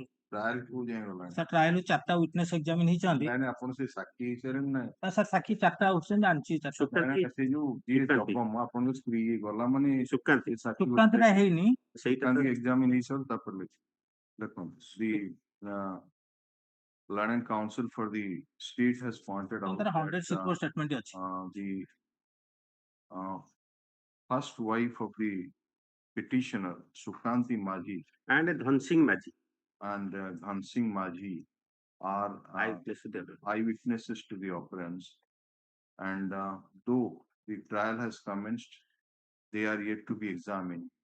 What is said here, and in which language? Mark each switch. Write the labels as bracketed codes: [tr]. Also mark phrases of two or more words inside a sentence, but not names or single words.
[or] ଟ୍ରାଏଲ କୋଉ ଯାଏଁ ଗଲାଣି? ସାର୍ ଟ୍ରାଏଲ 4ଟା [en] witness examine [or] ହେଇଛନ୍ତି। ଆପଣ ସେ ସାକ୍ଷୀ ହେଇସାରିଲେଣି ନା? ସାର୍ ସାକ୍ଷୀ 4ଟା ଆଉଛନ୍ତି, ଜାଣିଛି 4ଟା। ସେ ଯୋଉ ଯିଏ ଜଗମ ଆପଣଙ୍କ ସ୍ତ୍ରୀ ଗଲା ମାନେ ସୁକାନ୍ତି ଟା ହେଇନି, ସେଇଟା ଏକ୍ସାମିନ ହେଇସାରୁ ତାପରେ ଦେଖନ୍ତୁ [en] Learned Counsel for the state has pointed out that [or] 100 statement ଅଛି। [en] the first wife of the petitioner, Sukhanti Majhi and Dhan Singh Majhi are eyewitnesses to the occurrence, and though the trial has commenced, they are yet to be examined.